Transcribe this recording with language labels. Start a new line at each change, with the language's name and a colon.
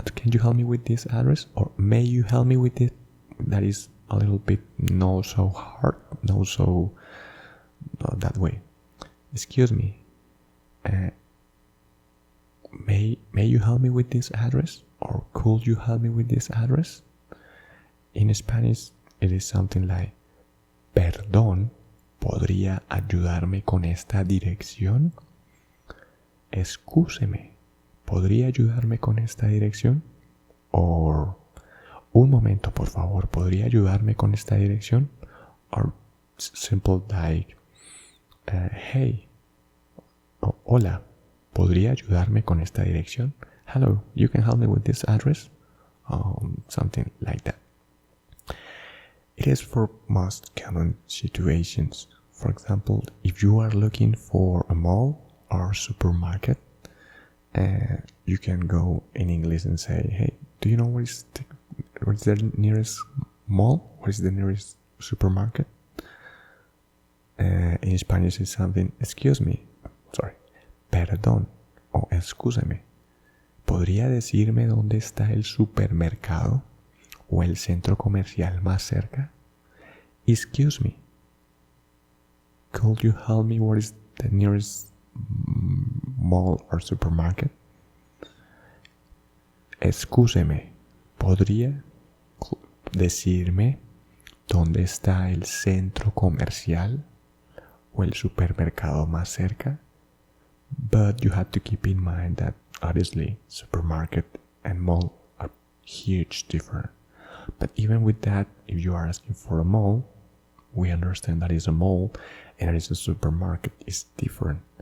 English: Can you help me with this address? Or may you help me with it? That is a little bit not so hard, not so that way. Excuse me. May you help me with this address? Or could you help me with this address? In Spanish, it is something like,
Spanish: perdón, ¿podría ayudarme con esta dirección? Excúseme, ¿podría ayudarme con esta dirección?
English: Or,
Spanish: un momento, por favor, ¿podría ayudarme con esta dirección?
English: Or simple like, hey,
Spanish: hola, ¿podría ayudarme con esta dirección?
English: hello, you can help me with this address? Something like that. It is for most common situations. For example, if you are looking for a mall or supermarket, you can go in English and say, hey, do you know what is the nearest mall? What is the nearest supermarket? In Spanish it's something, excuse me, sorry,
Spanish: perdón o excúseme. ¿Podría decirme dónde está el supermercado o el centro comercial más cerca?
English: Excuse me. Could you help me what is the nearest mall or supermarket?
Spanish: Excúseme. ¿Podría decirme dónde está el centro comercial o el supermercado más cerca?
English: But you have to keep in mind that obviously supermarket and mall are huge different. But even with that, if you are asking for a mall, we understand that is a mall and that is a supermarket is different.